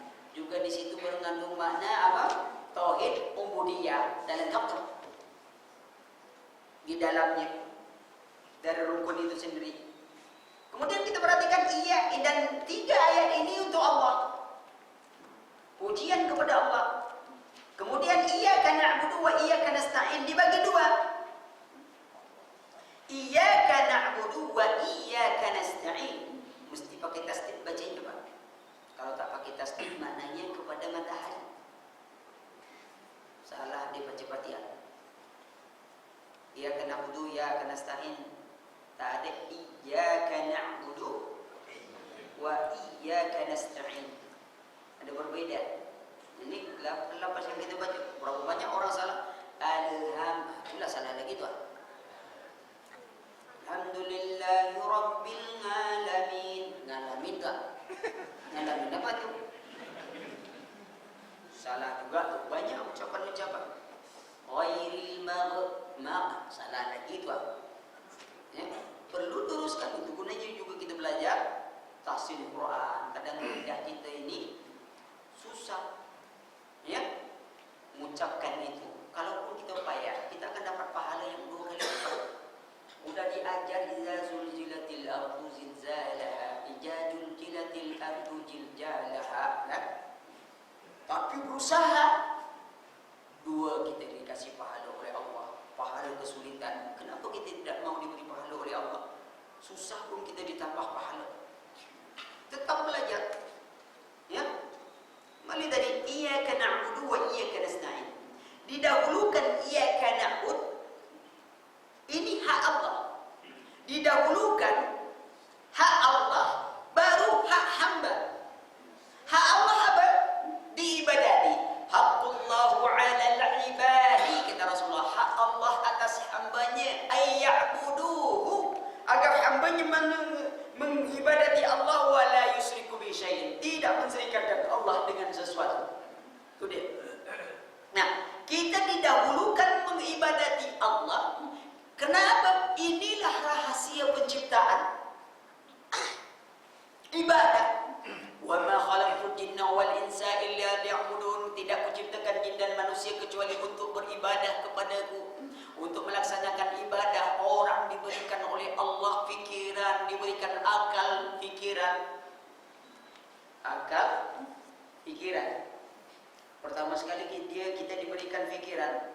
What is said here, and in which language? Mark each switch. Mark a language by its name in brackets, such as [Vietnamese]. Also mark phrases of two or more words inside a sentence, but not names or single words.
[Malay] Juga di situ mengandung makna apa? Tauhid ubudiyah dan lengkap di dalamnya dari rukun itu sendiri. Kemudian kita perhatikan iya, dan 3 ayat ini untuk Allah, pujian kepada Allah. Kemudian [Arabic] إياك نعبد وإياك نستعين [Malay] dibagi 2. [Arabic] إياك نعبد وإياك نستعين [Malay] mesti pakai tasdid bacanya, Pak. Kalau tak pakai tasdid maknanya kepada matahari. Salah dia baca Fatihah. [Arabic] إياك نعبد وإياك نستعين. [Malay] Tak ada [Arabic] إياك نعبد وإياك نستعين. [Malay] Ada berbeda. Ini lapas yang kita baca. Berapa banyak orang salah? Alhamdulillah, salah lagi tuh. [Arabic] الحمد لله رب العالمين. [Malay] Ngalamin tak? Ngalamin apa tuh? Salah juga tuh. Banyak ucapan-ucapan. [Arabic] غير المغضوب. [Malay] Salah lagi tuh. Ya, perlu teruskan. Itu gunanya juga kita belajar tahsin Quran. Kadang lidah kita ini susah. Ya, mengucapkan itu. Kalaupun kita payah, kita akan dapat pahala yang 2 kali lipat. Udah diajar [Arabic] إذا زلزلت الأرض زلزالها, إذا زلزلت الأرض زلزالها. [Malay] Nah, tapi berusaha. Dua, kita dikasih pahala oleh Allah, pahala kesulitan. Kenapa kita tidak mau diberi pahala oleh Allah? Susah pun kita ditambah pahala. Tetap belajar. Ya. Mali tadi [Arabic] إياك نعبد وإياك نستعين. [Malay] Didahulukan [Arabic] إياك نعبد. [Malay] Ini hak Allah. Didahulukan hak Allah baru hak hamba. Hak Allah apa? Diibadati. [Arabic] حق الله على العباد, [Malay] kata Rasulullah, hak Allah atas hambanya ayya'buduhu, agar hambanya mengibadati Allah [Arabic] ولا يشرك بشيء, [Malay] tidak menserikatkan Allah dengan sesuatu. Itu dia. Nah, kita didahulukan mengibadati Allah. Kenapa? Inilah rahasia penciptaan. Ibadah. [Arabic] وما خلقت الجن والإنس إلا ليعبدون. [Malay] Tidak kuciptakan jin dan manusia kecuali untuk beribadah kepadaku, untuk melaksanakan ibadah. Orang diberikan oleh Allah fikiran, diberikan akal fikiran. Akal fikiran. Pertama sekali kita diberikan fikiran.